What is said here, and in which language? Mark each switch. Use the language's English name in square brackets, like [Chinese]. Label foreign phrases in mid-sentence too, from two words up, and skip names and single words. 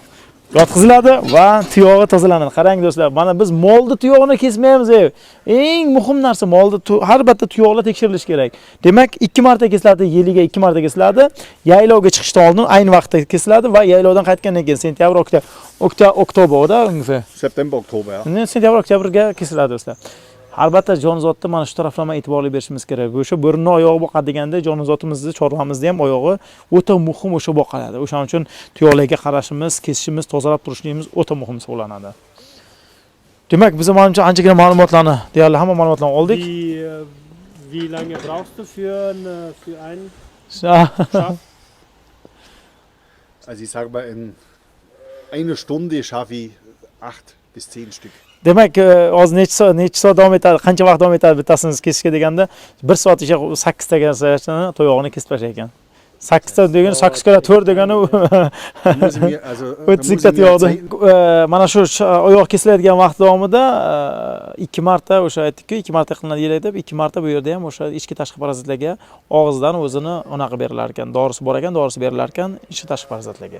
[Uzbek] Yotqiziladi va tuyog'i tozalanadi. Qarang do'stlar, mana biz molni tuyog'ini kesmaymiz. Eng muhim narsa molni har bitta tuyoqlar tekshirilishi kerak. Demak, 2 marta kesiladi, yiliga 2 marta kesiladi. Yaylovga chiqishdan oldin ayni vaqtda kesiladi va yaylovdan qaytgandan keyin sentyabr, oktoberda ungefähr. [German] September, Oktober, ja. [Uzbek] Sentyabr, oktyabrga kesiladi do'stlar. Albatta jonzotda mana shu taraflama e'tiborli berishimiz kerak. O'sha bo'rini oyog'i boqadiganda jonzotimizni, chorvamizni ham oyog'i o'ta muhim o'sha boqaladi. O'shaning uchun tuyoqlarga qarashimiz, kesishimiz, tozalab turishimiz o'ta muhim hisoblanadi. Demak, biz menimcha anchagina ma'lumotlarni, deyarli hamma ma'lumotlarni oldik. [German] Wie lange brauchst du für ein Also ich sage mal, in einer Stunde schaffe ich 8 bis 10 Stück. [Uzbek] Demak, hozir necha soat davom etadi, qancha vaqt davom etadi bittasini kesishga deganda 1 soat ichida 8 ta toyog'ini kesib tashlar ekan. 8 ta degani 8 kira 4 degani 32 ta tuyog'ni. Mana shu oyoq kesiladigan vaqt davomida 2 marta o'sha aytdik-ku, 2 marta qilinadi yil deb, 2 marta bu yerda ham o'sha ichki tashqi parazitlarga og'izdan o'zini unaqa berilar ekan, dorisi bor ekan, dorisi berilar ekan ichki tashqi parazitlarga.